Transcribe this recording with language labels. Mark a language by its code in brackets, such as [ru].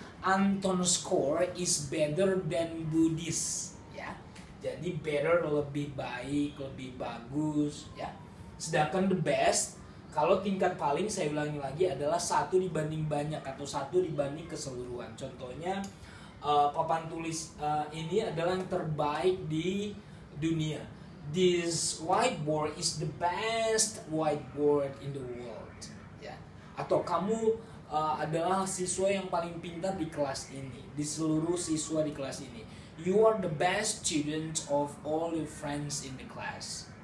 [en] Anton's score is better than Budi's ya. [id] Jadi better lebih baik, lebih bagus ya. Sedangkan the best, kalau tingkat paling saya ulangi lagi adalah 1 dibanding banyak atau 1 dibanding keseluruhan. Contohnya papan tulis ini adalah yang terbaik di dunia. [en] This whiteboard is the best whiteboard in the world. [id] Ya. Atau kamu adalah siswa yang paling pintar di kelas ini, di seluruh siswa di kelas ini. [en] You are the best student of all your friends in the class.